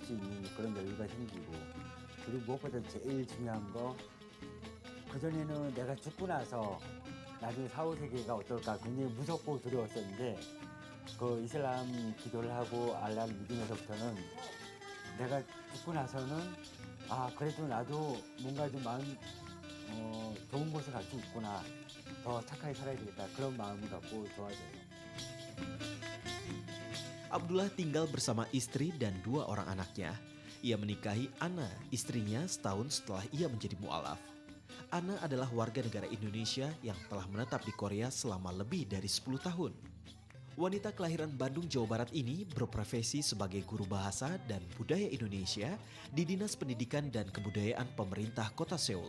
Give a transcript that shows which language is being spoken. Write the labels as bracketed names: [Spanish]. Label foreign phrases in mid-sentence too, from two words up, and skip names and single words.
[Korean] 수 있는 그런 여유가 생기고 그리고 무엇보다 제일 중요한 거 그전에는 내가 죽고 나서 나중에 사후세계가 어떨까 굉장히 무섭고 두려웠었는데 그 이슬람 기도를 하고 알라를 믿으면서부터는 내가 죽고 나서는 그래도 나도 뭔가 좀 마음 좋은 곳에 갈 수 있구나 더 착하게 살아야 되겠다 그런 마음을 갖고 좋아져요. [Indonesian] Abdullah tinggal bersama istri dan 2 orang anaknya. Ia menikahi Anna, istrinya setahun setelah ia menjadi mu'alaf. Anna adalah warga negara Indonesia yang telah menetap di Korea selama lebih dari 10 tahun. Wanita kelahiran Bandung, Jawa Barat ini berprofesi sebagai guru bahasa dan budaya Indonesia di Dinas Pendidikan dan Kebudayaan Pemerintah Kota Seoul.